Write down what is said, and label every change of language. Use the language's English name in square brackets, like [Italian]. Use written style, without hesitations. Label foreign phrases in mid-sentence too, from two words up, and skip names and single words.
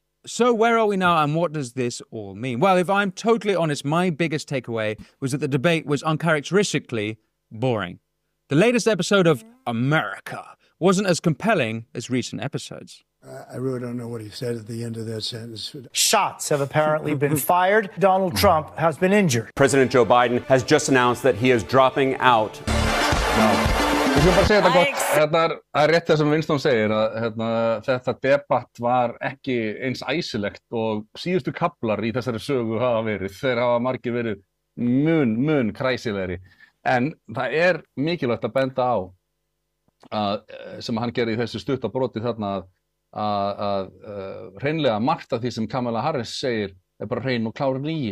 [English] So where are we now and what does this all mean? Well, if I'm totally honest, my biggest takeaway was that the debate was uncharacteristically boring. The latest episode of America wasn't as compelling as recent episodes. I really don't know what he said at the end of that sentence. Shots have apparently been fired. Donald Trump has been injured. President Joe Biden has just announced that he is dropping out. [Icelandic] Ég skal bara segja þetta gott, þetta er rétt það sem Winston segir að þetta debatt var ekki eins æsilegt og síðustu kaflar í þessari sögu hafa verið, þeir hafa margir verið mun kræsilegri, en það er mikilvægt að benda á að sem hann gerði í þessu stutta broti þarna að hreinlega margt af því sem Kamala Harris segir er bara hrein og klár lygi.